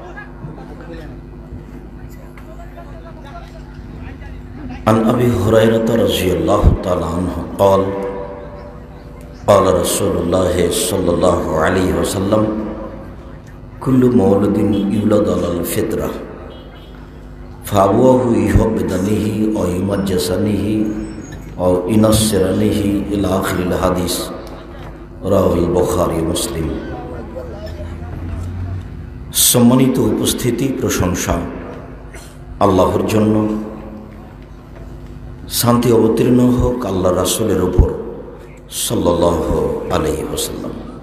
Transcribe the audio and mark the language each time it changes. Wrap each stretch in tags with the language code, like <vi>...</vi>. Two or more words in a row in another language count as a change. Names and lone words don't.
<ar>عن أبي هريرة رضي الله تعالى عنه قال قال رسول الله صلى الله عليه وسلم كل مولود يولد على الفطرة فأبواه يهودانه أو يمجسانه أو ينصرانه إلى آخر الحديث رواه البخاري مسلم.</ar> <bn>সম্মানিত উপস্থিতি, প্রশংসা আল্লাহর জন্য। শান্তি অবতীর্ণ হোক আল্লাহ রাসূলের উপর</bn> <ar>صلى الله عليه وسلم.</ar>